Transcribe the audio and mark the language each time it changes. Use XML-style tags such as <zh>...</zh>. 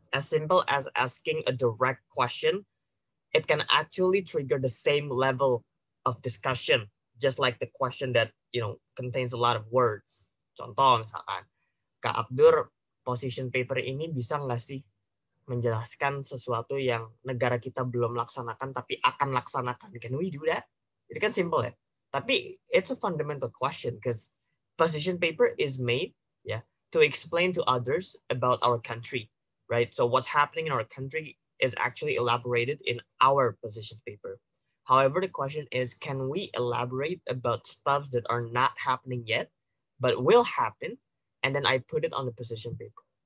<en>As simple as asking a direct question, it can actually trigger the same level of discussion, just like the question that contains a lot of words.</en> <id>Contoh misalkan, Kak Abdur, position paper ini bisa nggak sih menjelaskan sesuatu yang negara kita belum laksanakan tapi akan laksanakan?</id> <en>Can we do that?</en> <id>Itu kan simple ya.</id> <en>Tapi it's a fundamental question because position paper is made to explain to others about our country, right? So what's happening in our country is actually elaborated in our position paper. However, the question is, can we elaborate about stuff that are not happening yet, but will happen, and then I put it on the position paper?</en>